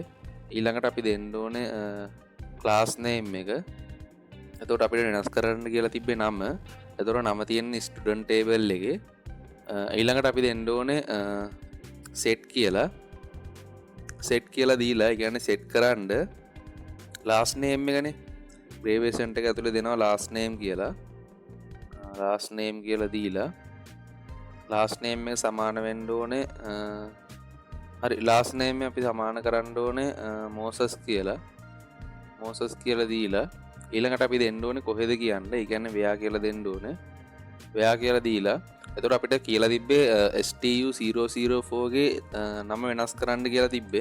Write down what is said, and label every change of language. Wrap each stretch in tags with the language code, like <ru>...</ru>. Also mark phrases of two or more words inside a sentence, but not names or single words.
<si>ඊළඟට අපි දෙන්න ඕනේ</si> <en>class name</en> <si>එක. එතකොට අපිට වෙනස් කරන්න කියලා තිබ්බේ නම. එතකොට නම තියෙන්නේ</si> <en>student table</en> <si>එකේ. ඊළඟට අපි දෙන්න ඕනේ set කියලා දීලා ඒ කියන්නේ set කරන්න</si> <en>last name</en> <si>එකනේ Gravy Center එක ඇතුලේ දෙනවා</si> <en>last name</en> <si>කියලා.</si> <en>last name</en> <si>කියලා දීලා</si> <en>last name</en> <si>එක සමාන වෙන්න ඕනේ හරි</si> <en>last name</en> <si>එක අපි සමාන කරන්න ඕනේ Moses කියලා දීලා ඊළඟට අපි දෙන්න ඕනේ කොහෙද කියන්නේ. ඒ කියන්නේ where කියලා දෙන්න ඕනේ. where කියලා දීලා එතකොට අපිට කියලා තිබ්බේ STU004 ගේ නම වෙනස් කරන්න කියලා තිබ්බේ.</si>